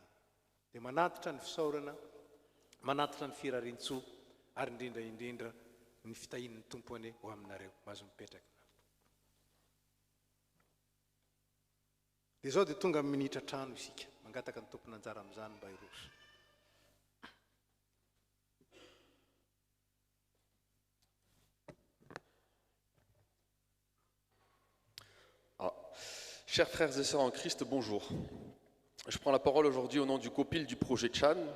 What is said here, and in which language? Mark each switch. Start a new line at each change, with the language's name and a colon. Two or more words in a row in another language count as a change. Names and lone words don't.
Malagasy: Dia manatitra ny fisaorana, manatitra ny firarian-tsoa, ary indrindra ny fitahin'ny Tompony ho aminareo. Mahazo mipetraka. Dia izao dia tonga amin'ny minitra trano isika, mangataka ny tompony anjara amin'izany mba hiroso.
French: Chers frères et sœurs en Christ, bonjour. Je prends la parole aujourd'hui au nom du copil du projet Chan.